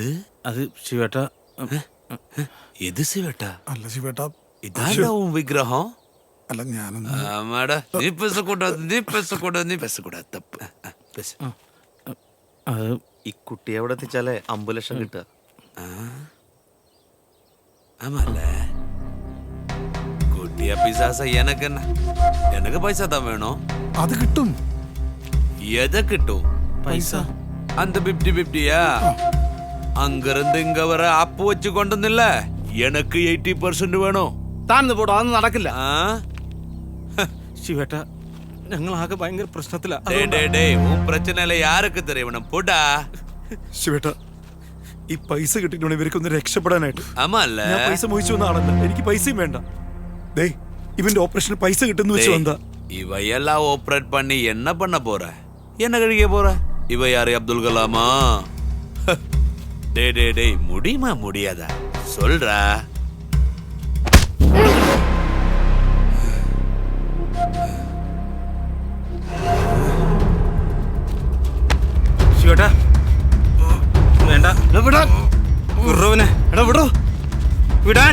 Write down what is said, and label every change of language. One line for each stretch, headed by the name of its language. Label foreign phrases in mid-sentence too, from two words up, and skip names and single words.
Malayalam: അത് ശിവേട്ട.
Tamil: எது சிவட்டா?
Malayalam: അല്ല ശിവേട്ടാ,
Tamil: இதான்டா உன் விக்கிரகம்?
Malayalam: അല്ല ഞാനൊന്ന്
Tamil: ஆமாடா, நீ பேசக்கூடாது. தப்பு. பேசு.
Malayalam: അത് ഈ കുട്ടിയെ എവിടെ എത്തിച്ചാലേ 5 ലക്ഷം കിട്ടുക.
Tamil: ஆமால குட்டியா பிசாசா எனக்கு என்ன? எனக்கு பைசா தான் வேணும்.
Malayalam: അത് കിട്ടും.
Tamil: எதை கிட்டும்?
Malayalam: പൈസ.
Tamil: அந்த 50-50யா? அங்கிருந்து இங்க வர அப்பு வச்சு கொண்டு வந்தில்ல, எனக்கு 80% வேணும்.
Malayalam: താൻ പോടോ, അതൊന്നും നടക്കില്ല. ശിവേട്ട, ഞങ്ങളാകെ ഭയങ്കര പ്രശ്നത്തിലാ.
Tamil: டேய் உன் பிரச்சனையில யாருக்கு தெரியணும்? போடா.
Malayalam: ശിവേട്ടാ, ഈ പൈസ കിട്ടിയിട്ടുണ്ട് ഇവർക്കൊന്ന് രക്ഷപ്പെടാനായിട്ട്.
Tamil: ஆமால
Malayalam: ഞാൻ പൈസ മോഹിച്ചു വന്ന ആളല്ല, എനിക്ക് പൈസയും വേണ്ട. ദേ, ഇവന്റെ ഓപ്പറേഷന് പൈസ കിട്ടുന്നു വെച്ച് വന്നാ.
Tamil: இவையெல்லாம் ஆப்ரேட் பண்ணி என்ன பண்ண போற? என்ன கழிக்க போற? இவ யாரு, அப்துல் கலாமா? டேய் முடியுமா முடியாதா சொல்றா.
Malayalam: ശിവേട്ട വേണ്ട. വിടാൻ. വിടറവനെ. എടാ വിടോ. വിടാൻ.